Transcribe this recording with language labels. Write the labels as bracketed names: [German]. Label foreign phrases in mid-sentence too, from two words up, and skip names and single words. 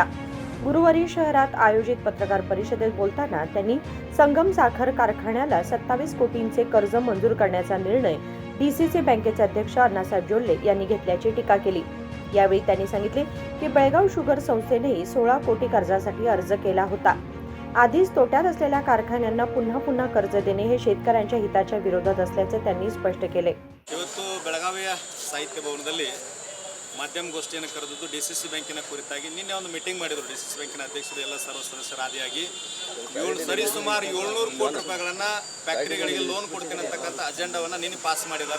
[Marathi] गुरुवारी शहरात आयोजित पत्रकार परिषदेत बोलताना त्यांनी संगम साखर कारखान्याला 27 कोटींचे कर्ज मंजूर करण्याचा निर्णय डीसीसी बँकेचे अध्यक्ष अण्णासाहेब जोल्ले यांनी घेतल्याची टीका केली. यावेळी त्यांनी सांगितले की बेळगाव शुगर संस्थेनेही 16 कोटी कर्जासाठी अर्ज केला होता. आधीच तोट्यात असलेल्या कारखान्यांना पुन्हा कर्ज देणे हे शेतकऱ्यांच्या हिताच्या विरोधात असल्याचे त्यांनी स्पष्ट केले. [Kannada] ಇವತ್ತು ಬೆಳಗಾವಿಯ ಸಾಹಿತ್ಯ ಭವನದಲ್ಲಿ ಮಾಧ್ಯಮ ಗೋಷ್ಠಿಯನ್ನು ಕರೆದಿದ್ದು ಡಿಸಿಸಿ ಬ್ಯಾಂಕಿನ ಕುರಿತಾಗಿ ನಿನ್ನೆ ಒಂದು ಮೀಟಿಂಗ್ ಮಾಡಿದ್ರು. ಡಿಸಿಸಿ ಬ್ಯಾಂಕಿನ ಅಧ್ಯಕ್ಷರು ಎಲ್ಲ ಸರ್ವ ಸದಸ್ಯರ ಆದಿಯಾಗಿ ಸುಮಾರು 700 ಕೋಟಿ ರೂಪಾಯಿಗಳನ್ನು ಫ್ಯಾಕ್ಟರಿಗಳಿಗೆ ಲೋನ್ ಕೊಡ್ತೀನಿ ಅಂತಕ್ಕಂಥ ಅಜೆಂಡಾವನ್ನು ನಿನ್ನೆ ಪಾಸ್ ಮಾಡಿದ್ದಾರೆ.